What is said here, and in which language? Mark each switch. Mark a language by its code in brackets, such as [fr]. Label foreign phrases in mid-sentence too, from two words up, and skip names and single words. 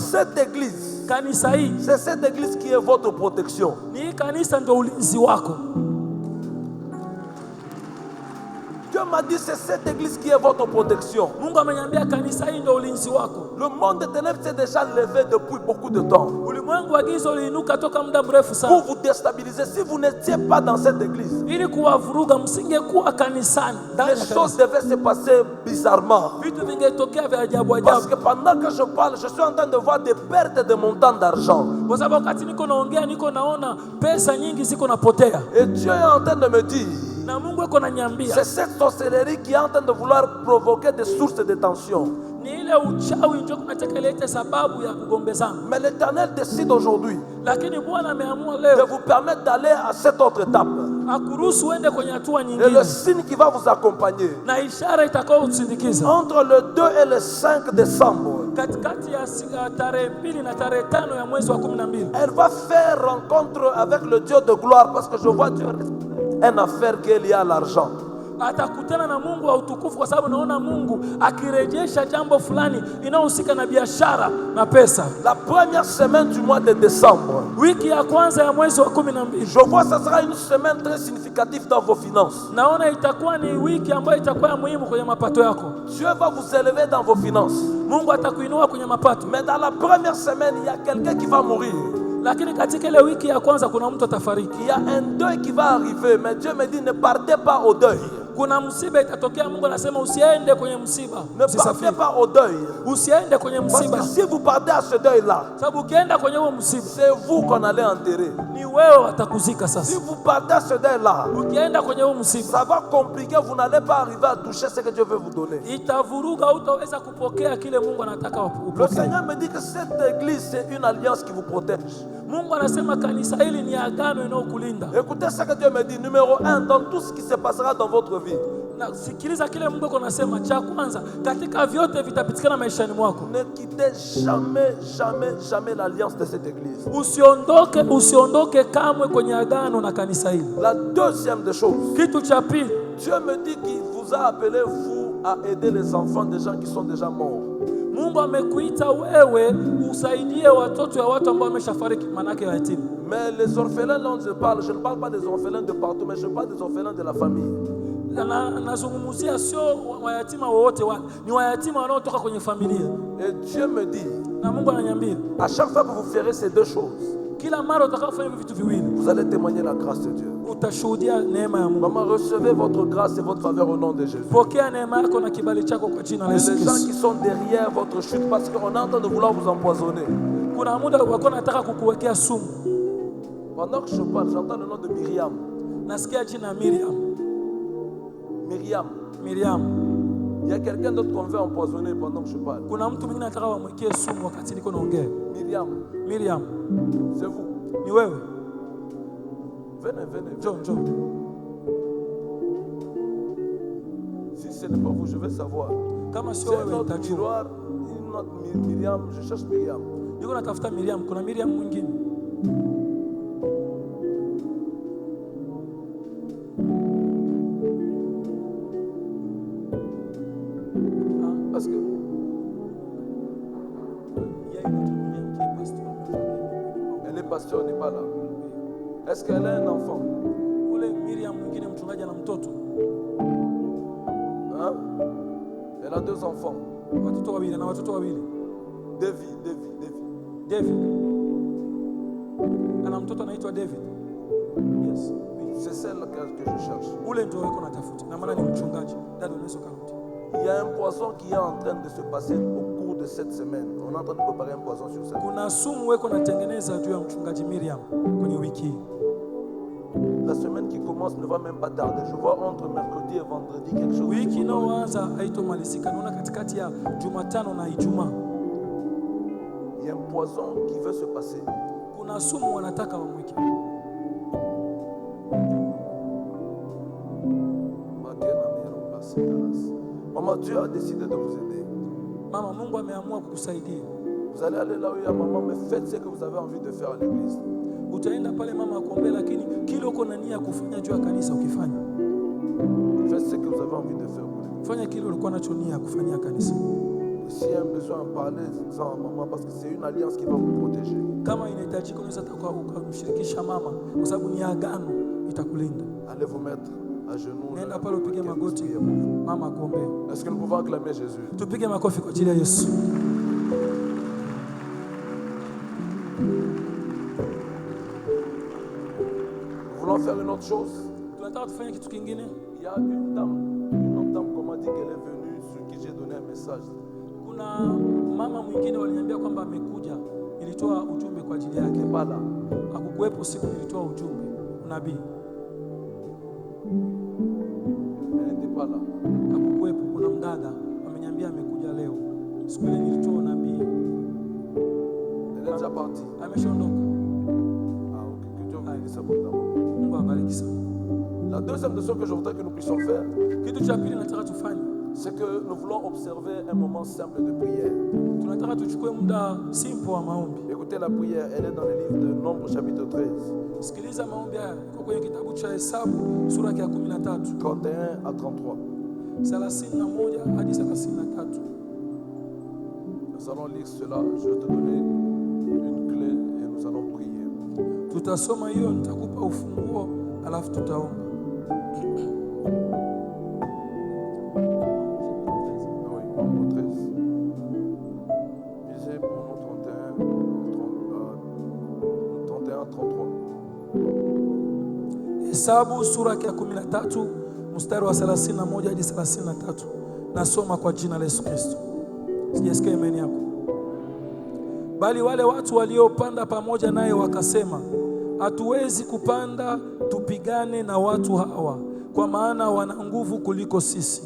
[fr] cette église, [sw] Kanisa hii, [fr] c'est cette église qui est votre protection. [sw] ni kanisa ndio ulinzi wako. [fr] Dieu m'a dit c'est cette église qui est votre protection. [sw] Mungu ameniambia kanisa hii ndio ulinzi wako. [fr] Le monde des ténèbres s'est déjà levé depuis beaucoup de temps [sw] Ulimwengu wa giza uliinuka toka muda mrefu [fr] pour [sw] sana. [fr] vous déstabiliser. Si vous n'étiez pas dans cette église, [sw] Ili kuwavuruga msingekuwa kanisani. [fr] les choses devaient se passer bizarrement. [sw] Vitu vingetokea vya ajabu [fr] Parce [sw] ajabu. [fr] que pendant que je parle, je suis en train de voir des pertes de montants d'argent. [sw] Kwa sababu wakati niko naongea niko naona pesa nyingi ziko napotea. [fr] Et Dieu est en train de me dire, [sw] Na Mungu yuko ananiambia [fr] c'est cette sorcellerie qui est en train de vouloir provoquer des sources de tension. [sw] ni ile uchawi ndio kunataka ilete sababu ya kugombezana. [fr] Mais l'Éternel décide aujourd'hui [sw] Lakini Bwana ameamua [fr] de [sw] leo [fr] vous permettre d'aller à cette autre étape. [sw] akuruhusu uende kwenye hatua [fr] Et le [sw] nyingine [fr] signe qui va vous accompagner [sw] na ishara itakao kusindikiza [fr] entre le 2 et le 5 décembre, [sw] katikati ya tarehe 2 na tarehe 5 ya mwezi wa 12. [fr] elle va faire rencontre avec le Dieu de gloire parce que je vois Dieu une affaire qui est liée à l'argent. [sw] Atakutana na Mungu wa utukufu kwa sababu naona Mungu akirejesha jambo fulani inayohusika na biashara na pesa. [fr] La première semaine du mois de décembre, [sw] Wiki ya kwanza ya mwezi wa 12. [fr] je vois que ça sera une semaine très significative dans vos finances. [sw] Naona itakuwa ni wiki ambayo itakuwa muhimu kwenye mapato yako. [fr] Dieu va vous élever dans vos finances. [sw] Mungu atakuinua kwenye mapato. [fr] Mais dans la première semaine, il y a quelqu'un qui va mourir. [sw] Lakini katika ile wiki ya kwanza kuna mtu atafariki. [fr] Il y a un deuil qui va arriver, mais Dieu me dit ne partez pas au deuil. [sw] Kuna msiba itatokea, Mungu anasema usiende kwenye msiba. [fr] Ne partez pas au deuil. [sw] Usiende kwenye [fr] Parce [sw] msiba. [fr] que si vous partez à ce deuil-là, [sw] Sababu ukienda kwenye huo msiba [fr] c'est vous qu'on allez enterrer. [sw] ni wewe watakuzika [fr] Si [sw] sasa. [fr] vous partez à ce deuil-là, [sw] Ukienda kwenye huo msiba [fr] ça va compliquer, vous n'allez pas arriver à toucher ce que Dieu veut vous donner. [sw] itavuruga, utaweza kupokea kile Mungu anataka [fr] Le [sw] upokee. [fr] Seigneur me dit que cette église, c'est une alliance qui vous protège. [sw] Mungu anasema kanisa hili ni agano inayokulinda. [fr] Écoutez ce que Dieu me dit. Numéro 1, dans tout ce qui se passera dans votre vie, [sw] Na sikiliza kile Mungu anasema, cha kwanza katika vyote vitapitikana maishani mwako. [fr] ne quittez jamais, jamais, jamais l'alliance de cette église. [sw] Usiondoke kamwe kwenye agano na kanisa hili. [fr] La deuxième des choses, [sw] Kitu cha pili, [fr] Dieu me dit qu'il vous a appelé, vous, à aider les enfants des gens qui sont déjà morts. [sw] Mungu amekuita wewe usaidie watoto ya watu ambao wameshafariki, manake yatima. [fr] Mais les orphelins dont je parle pas des orphelins de partout, mais je parle des orphelins de la famille. [sw] Nazungumzia sio wayatima wowote wale, ni wayatima wanaotoka kwenye familia. [fr] Et Dieu me dit, [sw] Na Mungu ananiambia [fr] à chaque fois que vous ferez ces deux choses, [sw] kila mara utakapofanya vitu viwili [fr] vous allez témoigner la grâce de Dieu. [sw] utashuhudia neema ya Mungu. [fr] Maman, recevez votre grâce et votre faveur au nom de Jésus. [sw] Pokea neema yako na kibali chako kwa jina la [fr] Et [sw] Yesu [fr] les gens [sw] Kristo. [fr] qui sont derrière votre chute, parce qu'on est en train de vouloir vous empoisonner. [sw] Kuna muda wako nataka kukuwekea sumu. [fr] Pendant que je parle, j'entends le nom de Myriam. [sw] Nasikia jina Miriam. Miriam. [fr] Il y a quelqu'un d'autre qu'on veut empoisonner pendant que je parle. [sw] Kuna mtu mwingine anataka wamwekee sumu wakati niko naongea. Miriam. [fr] C'est vous. [sw] Ni wewe. [fr] Venez. [sw] Njoo. [fr] Si ce n'est pas vous, je vais savoir. [sw] Kama sio [fr] C'est un [sw] wewe [fr] autre [sw] nitajua. [fr] miroir, une autre Myriam, je cherche Myriam. [sw] Niko natafuta Miriam, kuna Miriam mwingine? [fr] Parce que Il y a une autre Miriam qui est pasteur. elle est pasteur, n'est pas là. Est-ce qu'elle a un enfant? [sw] Ule Miriam mwingine mchungaji na mtoto. [fr] Hein? Elle a 2 enfants. [sw] Watoto wawili na watoto wawili. David. Ana mtoto anaitwa David. Yes. [fr] C'est celle que je cherche. [sw] Ule ndio yuko natafuta. Na maana ni mchungaji. Dada unaweza karudi. [fr] Il y a un poisson qui est en train de se passer au cours de cette semaine. On est en train de préparer un poisson sur ça. [sw] Kuna sumu weko natengeneza juu ya mchungaji Miriam kwenye wiki hii. [fr] La semaine qui commence ne va même pas tarder. Je vois entre mercredi et vendredi quelque chose. [sw] Wiki inayoanza haitomalizika. Naona katikati ya Jumatano na Ijumaa. [fr] Il y a un poison qui veut se passer. [sw] Kuna sumu wanataka wamweke. [fr] Maman, Dieu a décidé de vous aider. [sw] Mama, Mungu ameamua kukusaidia. [fr] Vous allez aller là où il y a maman, mais faites ce que vous avez envie de faire à l'église. [sw] Utaenda pale mama akuombea, lakini kile uko na nia kufanya juu ya kanisa ukifanya. [fr] Faites ce que vous avez envie de faire pour l'église. [sw] Fanya kile ulikuwa nacho nia kufanyia kanisa. [fr] S'il y a un besoin, parlez-en à maman parce que c'est une alliance qui va vous protéger. [sw] Kama inahitajika unaweza ukamshirikisha mama kwa sababu ni agano itakulinda. [fr] Allez vous mettre à genoux. [sw] Nenda pale upige magoti mama akuombea. [fr] Est-ce que nous pouvons acclamer Jésus? [sw] Tupige makofi kwa ajili ya Yesu. [fr] Nous voulons faire une autre chose. [sw] Tunataka tufanye kitu kingine. [fr] Il y a une autre dame qu'on m'a dit qu'elle est venue, sur qui j'ai donné un message. [sw] Kuna mama mwingine waliniambia kwamba amekuja, nilitoa ujumbe kwa ajili yake. [fr] Pas là. [sw] Hakukuwepo siku nilitoa ujumbe unabii. [fr] Elle n'était pas là. [sw] Hakukuwepo. Kuna mdada ameniambia amekuja leo. Siku ile nilitoa unabii. [fr] Elle est déjà partie. [sw] Ameshaondoka. Ah, ok. [fr] Que Dieu vous bénisse abondamment. [sw] Mungu abariki sana. [fr] La deuxième des choses que je voudrais que nous puissions faire, [sw] Kitu cha pili nataka tufanye. [fr] c'est que nous voulons observer un moment simple de prière. [sw] Tunataka tuchukue muda simple wa maombi. [fr] Écoutez la prière, elle est dans le livre de Nombre chapitre 13, [sw] Sikiliza maombi haya. Iko kwenye kitabu cha Hesabu sura ya 13, 31 à 33. 31 hadi 33. Nous allons lire cela, je vais te donner une clé et nous allons prier. Tutasoma hiyo, nitakupa ufunguo alafu tutaomba. [fr] Oui, Nombre 13. Lisez pour nous 31 à 33. [sw] Hesabu sura ya 13 mstari wa 31 hadi 33. Nasoma kwa jina la Yesu Kristo. Sijasikia imani yako. Bali wale watu waliopanda pamoja naye wakasema, hatuwezi kupanda tupigane na watu hawa, kwa maana wana nguvu kuliko sisi.